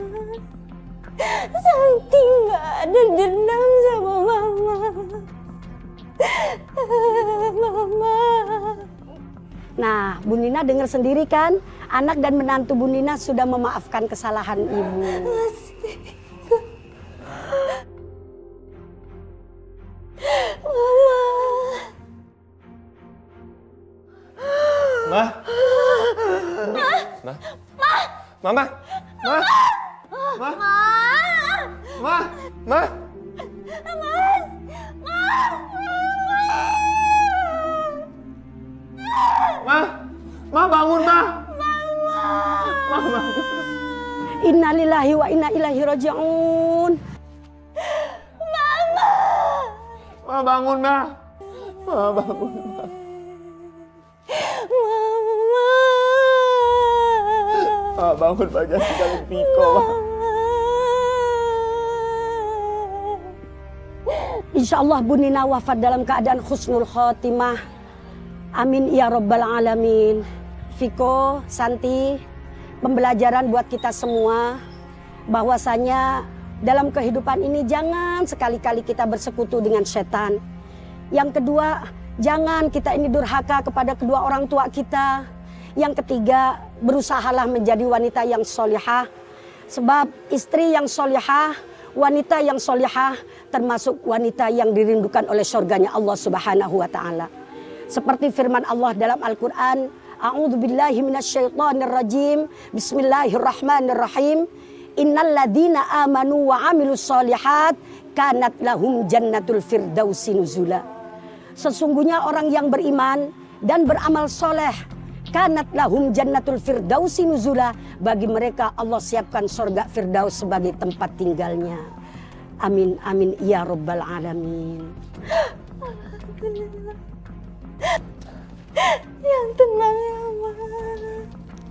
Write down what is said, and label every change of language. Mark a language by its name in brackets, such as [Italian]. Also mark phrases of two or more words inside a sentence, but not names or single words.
[Indonesian] Santi nggak ada dendam sama Mama. Mama. Nah, Bu Nina dengar sendiri kan, anak dan menantu Bu Nina sudah memaafkan kesalahan ibu. Ma. Ma. Mama. Ma. Ma. Ma. Ma. Ma. Ma bangun, Ma. Ma bangun. [Arabic] إنا لله وإنا إليه راجعون. [Indonesian] Ma bangun, Ma. Ma bangun, Ma. Ma bangun, Ma, jangan tinggalin Viko, Ma. [Arabic] إن شاء الله [Indonesian] Bu Nina wafat dalam keadaan [Arabic] حسن الخاتمة. آمين يا رب العالمين. [Indonesian] Viko, Santi, pembelajaran buat kita semua bahwasanya dalam kehidupan ini jangan sekali-kali kita bersekutu dengan setan. Yang kedua, jangan kita ini durhaka kepada kedua orang tua kita. Yang ketiga, berusahalah menjadi wanita yang solihah. Sebab istri yang solihah, wanita yang solihah termasuk wanita yang dirindukan oleh surganya Allah [Arabic] سبحانه وتعالى. [Indonesian] Seperti firman Allah dalam Al-Quran, [Arabic] أعوذ بالله من الشيطان الرجيم، بسم الله الرحمن الرحيم. إن الذين آمنوا وعملوا الصالحات كانت لهم جنات الفردوس نزلا. [Indonesian] Sesungguhnya orang yang beriman dan beramal soleh, [Arabic] كانت لهم جنات الفردوس نزلا, [Indonesian] bagi mereka Allah siapkan surga firdaus sebagai tempat tinggalnya. [Arabic] آمين آمين يا رب العالمين. [Indonesian] Yang tenang ya, Ma.